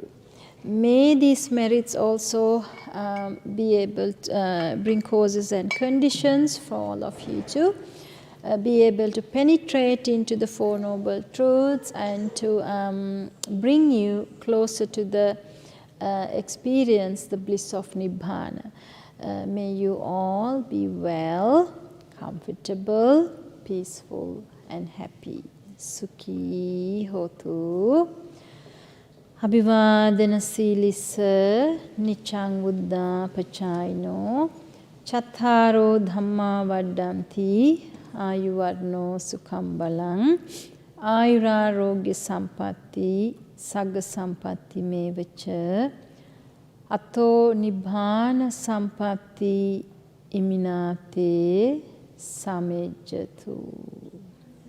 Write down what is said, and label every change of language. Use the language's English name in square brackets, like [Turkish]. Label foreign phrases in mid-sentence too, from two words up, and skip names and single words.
[English] May these merits also be able to bring causes and conditions for all of you to be able to penetrate into the Four Noble Truths and to bring you closer to the experience, the bliss of Nibbana. May you all be well, comfortable, peaceful and happy. [Pali] Sukhi hotu. Abhivadana silissa niccang buddha pacayino chattaro dhamma vaddanti ayuvarno sukham balang ayurarogya sampatti sagga sampatti mevacha ato nibbana sampatti iminate samejjatu.